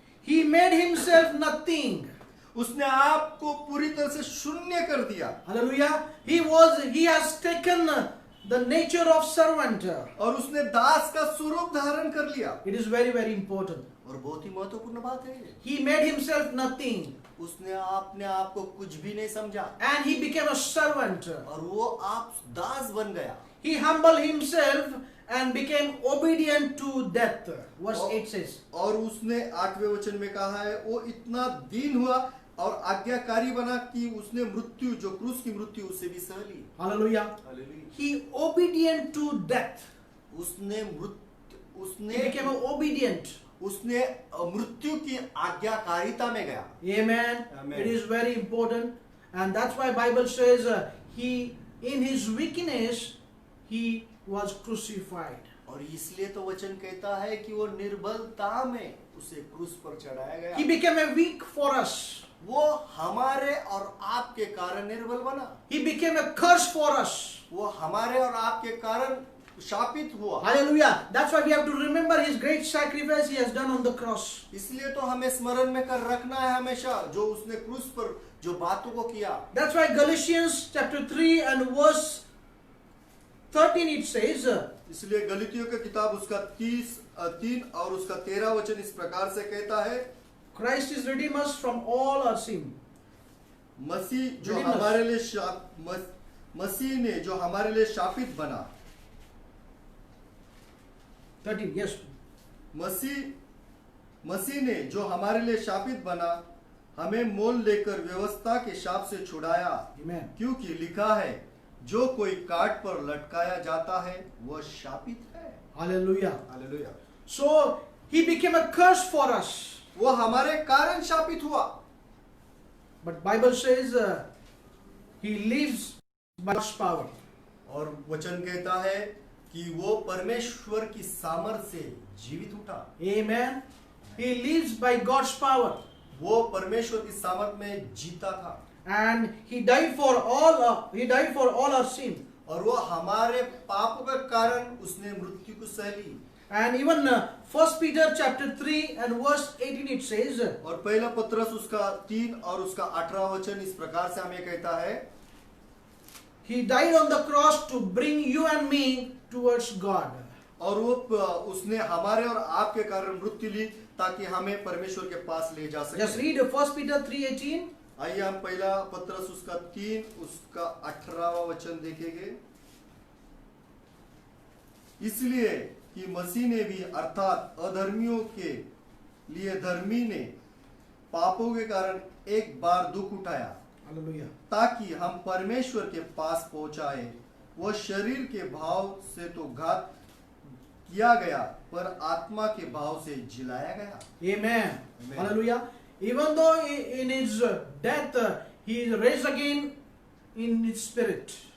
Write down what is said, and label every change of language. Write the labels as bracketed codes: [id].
[en] He made himself nothing. [hi] उसने आपको पूरी तरह से शून्य कर दिया। [en] Hallelujah. He has taken the nature of servant. [hi] और उसने दास का स्वरूप धारण कर लिया। [en] It is very, very important. [hi] और बहुत ही महत्वपूर्ण बात है। [en] He made himself nothing. [hi] उसने अपने आप को कुछ भी नहीं समझा। [en] And he became a servant. [hi] और वो आप दास बन गया। [en] He humbled himself and became obedient to death. Verse 8 says. [hi] और उसने 8वें वचन में कहा है वो इतना दीन हुआ और आज्ञाकारी बना कि उसने मृत्यु जो क्रूस की मृत्यु उसे भी सह ली। [en] Hallelujah. He obedient to death. [hi] उसने [en] He became obedient. [hi] उसने मृत्यु की आज्ञाकारिता में गया। [en] Amen. Amen. It is very important, and that's why Bible says he, in his weakness, he was crucified. [hi] और इसलिए तो वचन कहता है कि वो निर्बलता में उसे क्रूस पर चढ़ाया गया। [en] He became a weak for us. [hi] वो हमारे और आपके कारण निर्बल बना। [en] He became a curse for us. [hi] वो हमारे और आपके कारण शापित हुआ। [en] Hallelujah. That's why we have to remember his great sacrifice he has done on the cross. [hi] इसलिए तो हमें स्मरण में कर रखना है हमेशा जो उसने क्रूस पर जो बातों को किया। [en] That's why Galatians chapter 3 and verse 13 it says, [hi] इसलिए गलीतियों की किताब उसका 3 और उसका 13 वचन इस प्रकार से कहता है, [en] Christ is redeemed us from all our sin. [hi] मसीह जो [en] Redeemed us. [hi] हमारे लिए मसीह ने जो हमारे लिए शापित बना। [en] 13, yes. [hi] मसीह ने जो हमारे लिए शापित बना हमें मोल लेकर व्यवस्था के शाप से छुड़ाया। [en] Amen. [hi] क्योंकि लिखा है जो कोई काट पर लटकाया जाता है वह शापित है। [en] Hallelujah. [hi] Hallelujah. [en] So he became a curse for us. [hi] वो हमारे कारण शापित हुआ। [en] But Bible says he lives by God's power. [hi] और वचन कहता है कि वो परमेश्वर की सामर्थ्य से जीवित उठा। [en] Amen. He lives by God's power. [hi] वो परमेश्वर की सामर्थ्य में जीता था। [en] And he died for all our sin. [hi] और वो हमारे पापों के कारण उसने मृत्यु को सह ली। [en] And even 1 Peter chapter 3 and verse 18 it says, [hi] और पहला पत्रस उसका 3 और उसका 18 वचन इस प्रकार से हमें कहता है, [en] he died on the cross to bring you and me towards God. [hi] और वो उसने हमारे और आपके कारण मृत्यु ली ताकि हमें परमेश्वर के पास ले जा सके। [en] Just read 1 Peter 3:18. [hi] आइए हम पहला पत्रस उसका 3 उसका 18वां वचन देखेंगे। इसलिए कि मसीह ने भी अर्थात अधर्मियों के लिए धर्मी ने पापों के कारण एक बार दुख उठाया। [en] Hallelujah. [hi] ताकि हम परमेश्वर के पास पहुंचाए। वह शरीर के भाव से तो घात किया गया पर आत्मा के भाव से जिलाया गया। [en] Amen. Amen. Hallelujah. Even though in his death he raised again in his spirit.